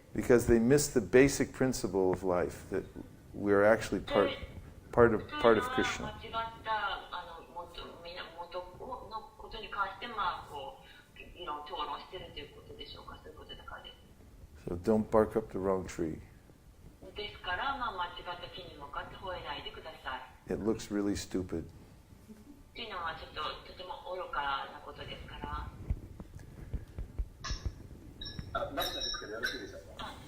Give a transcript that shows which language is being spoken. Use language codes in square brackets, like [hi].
[en] Because they miss the basic principle of life, that we're actually part of Krishna. [ja] 間違った元のことに関して、議論討論しているということでしょうか、そういうことだからです。 [en] So don't bark up the wrong tree. [ja] ですから、間違った木に向かって吠えないでください。 [en] It looks really stupid. [ja] というのはちょっととても愚かなことですから。マスターですけどよろしいでしょうか。